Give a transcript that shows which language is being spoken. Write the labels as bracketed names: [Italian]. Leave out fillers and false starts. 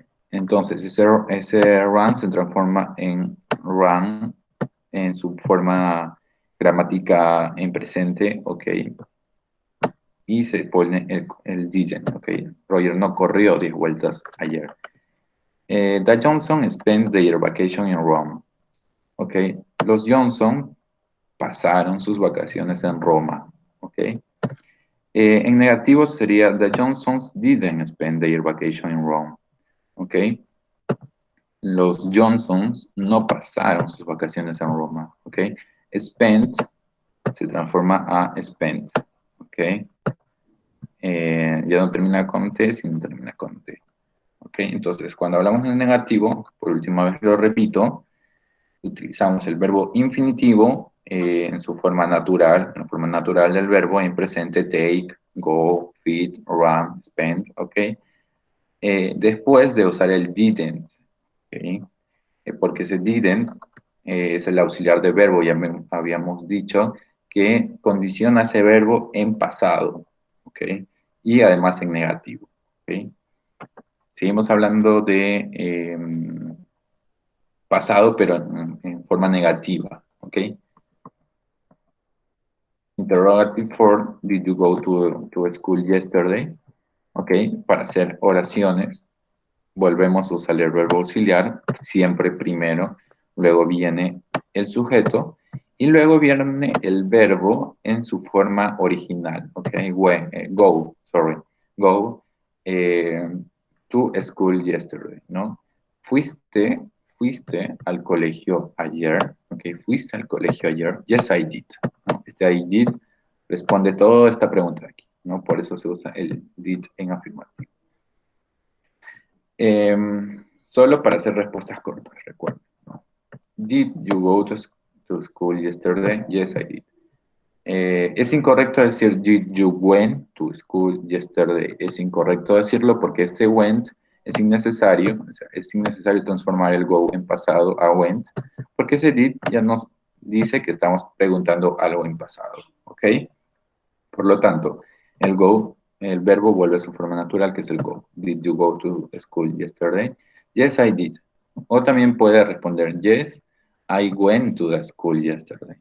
[Spanish] Entonces, ese run se transforma en run en su forma gramática en presente, ok. Y se pone el didn't, ok. Roger no corrió 10 vueltas ayer. [English] The Johnson spent their vacation in Rome. Ok. [Spanish] Los Johnson pasaron sus vacaciones en Roma, ok. En negativo sería [English] The Johnsons didn't spend their vacation in Rome. ¿Ok? [Spanish] Los Johnsons no pasaron sus vacaciones en Roma. ¿Ok? Spent se transforma a spent. ¿Ok? Ya no termina con T, sino termina con T. ¿Ok? Entonces, cuando hablamos en negativo, por última vez lo repito, utilizamos el verbo infinitivo en su forma natural, en la forma natural del verbo, en presente, take, go, feed, run, spend, ¿ok? Después de usar el didn't, ¿okay? Porque ese didn't es el auxiliar de verbo, ya habíamos dicho, que condiciona ese verbo en pasado, ¿ok? Y además en negativo, ¿ok? Seguimos hablando de pasado, pero en forma negativa, ¿ok? [English] Interrogative form, did you go to school yesterday? ¿Ok? [Spanish] Para hacer oraciones, volvemos a usar el verbo auxiliar, siempre primero, luego viene el sujeto, y luego viene el verbo en su forma original, ¿ok? [English] Go, sorry, go to school yesterday, ¿no? [Spanish] Fuiste al colegio ayer, ¿ok? Fuiste al colegio ayer, [English] yes I did, [Spanish] ¿no? Este [English] I did [Spanish] responde toda esta pregunta aquí, ¿no? Por eso se usa el did en afirmativo. Solo para hacer respuestas cortas, recuerden, ¿no? [English] Did you go to school yesterday? Yes, I did. [Spanish] Es incorrecto decir [English] did you went to school yesterday. [Spanish] Es incorrecto decirlo porque ese went es innecesario. O sea, es innecesario transformar el go en pasado a went, porque ese did ya nos dice que estamos preguntando algo en pasado. ¿Ok? Por lo tanto, el go, el verbo vuelve a su forma natural, que es el go. [English] Did you go to school yesterday? Yes, I did. [Spanish] O también puede responder [English] yes, I went to the school yesterday.